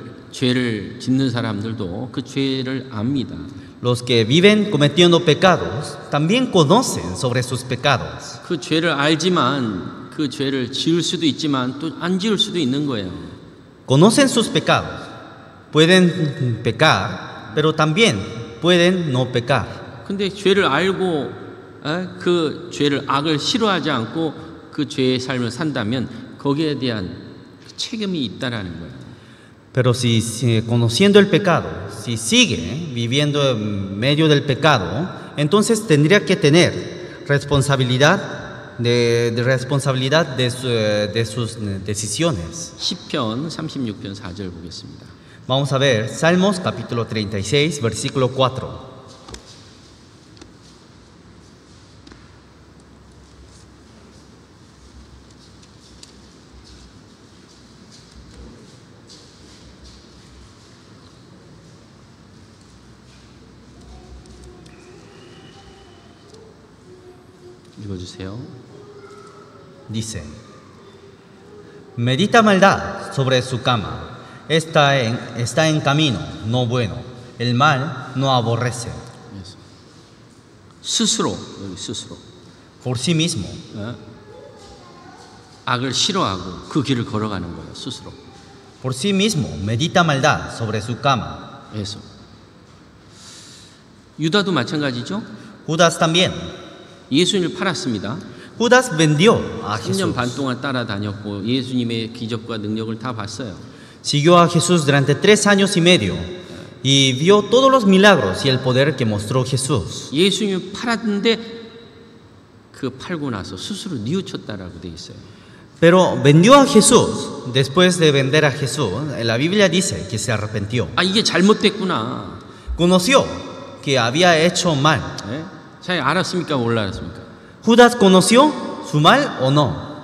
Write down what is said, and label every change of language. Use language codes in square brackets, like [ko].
[ko] 죄를 짓는 사람들도 그 죄를 압니다. [es] Los que viven cometiendo pecados también conocen sobre sus pecados. [ko] 그 죄를 알지만 그 죄를 지을 수도 있지만 또 안 지을 수도 있는 거예요. [es] Conocen sus pecados. Pueden pecar, pero también pueden no pecar. [ko] 근데 죄를 알고 그 죄를 악을 싫어하지 않고 그 죄의 삶을 산다면 거기에 대한 책임이 있다라는 거예요. [es] Pero si conociendo el pecado, si sigue viviendo en medio del pecado, entonces tendría que tener responsabilidad de sus decisiones. [ko] 시편 36편 4절 보겠습니다. [es] Vamos a ver Salmos capítulo 36, versículo 4. [ko] 읽어주세요. [es] Dice, medita maldad sobre su cama, está en camino no bueno, el mal no aborrece. [ko] 그래서 스스로, 여기 스스로 [es] Por sí mismo, [ko] 악을 싫어하고 그 길을 걸어가는 거예요. 스스로. [es] por sí mismo, medita maldad sobre su cama. [ko] 그래서 유다도 마찬가지죠. [es] Judas también. [ko] 예수님을 팔았습니다. [es] Judas vendió a [ko] 3년 반 [es] Jesús. [ko] 동안 따라다녔고 예수님의 기적과 능력을 다 봤어요. [es] Siguió a Jesús durante 3 años y medio y vio todos los milagros y el poder que mostró Jesús. [ko] 예수님을 팔았는데 그 팔고 나서 스스로 뉘우쳤다라고 돼 있어요. [es] Pero vendió a Jesús. Después de vender a Jesús, la Biblia dice que se arrepintió. [ko] 아, 이게 잘못됐구나. [es] Conoció que había hecho mal. [ko] 예? 잘 알았습니까? 몰라 알았습니까? [es] ¿Judas conoció su mal o no?